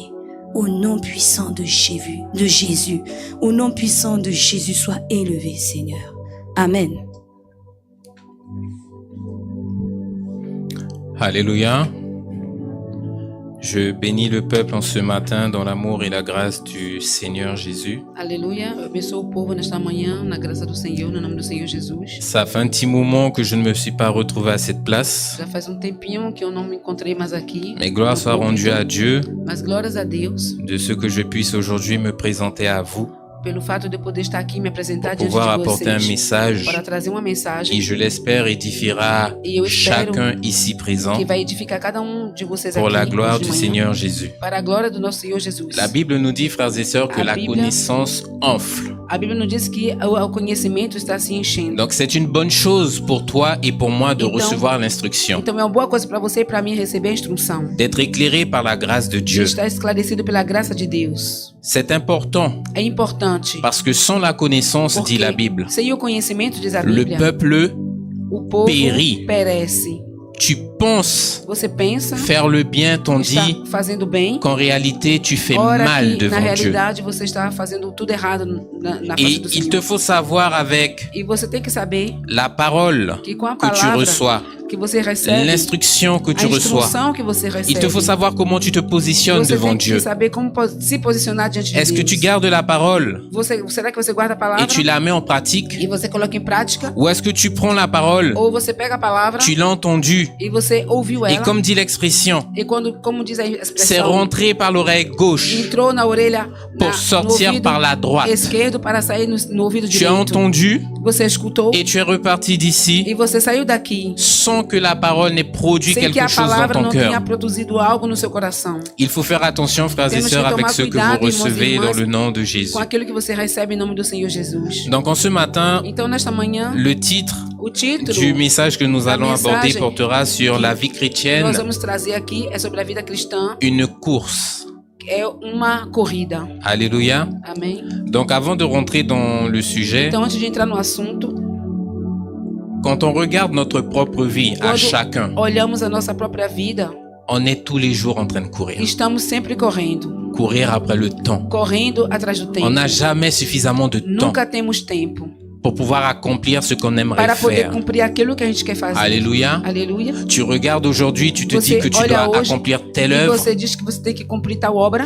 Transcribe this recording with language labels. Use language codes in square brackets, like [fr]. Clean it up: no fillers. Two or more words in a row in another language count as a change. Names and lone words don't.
[fr] Au nom puissant de Jésus, au nom puissant de Jésus, sois élevé, Seigneur. Amen. Alléluia. Je bénis le peuple en ce matin dans l'amour et la grâce du Seigneur Jésus. [pt] Aleluia. Eu abençoo o povo nesta manhã, na graça do Senhor, no nome do Senhor Jesus. [fr] Ça fait un petit moment que je ne me suis pas retrouvé à cette place. [pt] Já faz tempinho que eu não me encontrei mais aqui. [fr] Mais gloire soit rendue à Dieu [pt] Mas glórias a Deus [fr] de ce que je puisse aujourd'hui me présenter à vous [pt] pelo fato de eu poder estar aqui e me apresentar [fr] pour [pt] diante [fr] pouvoir [pt] de [fr] apporter un [pt] vocês [fr] message [pt] para trazer uma mensagem [fr] qui, je l'espère, édifiera [pt] E eu espero [fr] chacun ici présent [pt] que vai edificar cada de vocês [fr] pour [pt] aqui [fr] la gloire [pt] hoje de [fr] du [pt] manhã, [fr] Seigneur Jésus. [pt] para a glória do nosso Senhor Jesus. [fr] La Bible nous dit, frères et sœurs, que [pt] A [fr] la [pt] Bíblia- [fr] connaissance enfle. [pt] A Bíblia nos diz que o conhecimento está se enchendo. [fr] Donc c'est une bonne chose pour toi et pour moi de [pt] Então- [fr] recevoir l'instruction, [pt] Então é uma boa coisa para você e para mim receber a instrução. [fr] d'être éclairé par la grâce de [pt] De [fr] Dieu. [pt] estar esclarecido pela graça de Deus. [fr] C'est important [pt] É importante. [fr] parce que sans la connaissance, [pt] Porque [fr] dit la Bible, [pt] sem o conhecimento, diz a [fr] le [pt] Bíblia, [fr] peuple, [pt] o povo [fr] périt. [pt] perece. [fr] tu penses [pt] Você pensa [fr] faire le bien, t'on [pt] que está [fr] dit [pt] fazendo bem, [fr] qu'en réalité tu fais [pt] ora [fr] mal [pt] que na [fr] devant Dieu. [pt] realidade você está fazendo tudo errado na face [fr] Et [pt] do [fr] il [pt] Senhor. [fr] te faut savoir avec [pt] E você tem que saber [fr] la parole [pt] que com a [fr] que tu [pt] palavra [fr] reçois, [pt] que você recebe, [fr] l'instruction que tu [pt] a [fr] reçois. [pt] instrução que você recebe. [fr] Il te faut savoir comment tu te positionnes [pt] Você [fr] devant [pt] tem que [fr] Dieu. [pt] saber como se posicionar diante de [fr] Est-ce que [pt] Deus. [fr] tu gardes la parole [pt] Será que você guarda a palavra [fr] et tu la mets en pratique? [pt] e você coloca em prática? [fr] Ou est-ce que tu prends la parole, [pt] Ou você pega a palavra [fr] tu l'as entendue, [pt] e você ouviu [fr] et [pt] ela [fr] comme dit l'expression, [pt] e como diz a [fr] c'est [pt] expressão, [fr] rentré par l'oreille gauche [pt] entrou na orelha [fr] pour [pt] no [fr] sortir [pt] ouvido [fr] par la droite. [pt] esquerdo para sair no ouvido [fr] Tu as [pt] direito. [fr] entendu [pt] Você escutou [fr] et tu es reparti d'ici [pt] e você saiu daqui [fr] sans que la parole n'ait produit [pt] sem que [fr] quelque [pt] a [fr] chose dans [pt] palavra [fr] ton [pt] não [fr] cœur. [pt] tenha produzido algo no seu coração. [fr] Il faut faire attention, frères et [pt] Temos que [fr] sœurs, avec [pt] tomar [fr] ce que vous [pt] cuidado, irmãos e [fr] recevez [pt] irmãs, [fr] dans le nom de Jésus. [pt] Com aquilo que você recebe em nome do Senhor Jesus. [fr] Donc en ce matin, [pt] Então, nesta manhã, [fr] le titre [pt] o título [fr] du message que nous [pt] da [fr] allons aborder [pt] mensagem [fr] portera sur la vie [pt] que nós [fr] chrétienne, [pt] vamos trazer aqui é sobre a vida cristã. [fr] une course. [pt] É uma corrida. [fr] Alléluia. [pt] Amém? [fr] Donc avant de rentrer dans le sujet, [pt] Então, antes de entrar no assunto, [fr] quand on regarde notre propre vie à [pt] quando [fr] chacun, [pt] olhamos a nossa própria vida, [fr] on est tous les jours en train de courir. [pt] estamos sempre correndo. [fr] Courir après le temps. [pt] Correndo atrás do [fr] On [pt] tempo. [fr] n'a jamais suffisamment de temps [pt] Nunca temos tempo [fr] pour pouvoir accomplir ce qu'on aimerait [pt] para poder [fr] faire. [pt] cumprir aquilo que a gente quer fazer. [fr] Alléluia. [pt] Aleluia. [fr] Tu regardes aujourd'hui, tu te [pt] Você [fr] dis que tu [pt] olha [fr] dois [pt] hoje [fr] accomplir telle [pt] e [fr] œuvre. [pt] você diz que você tem que cumprir tal obra.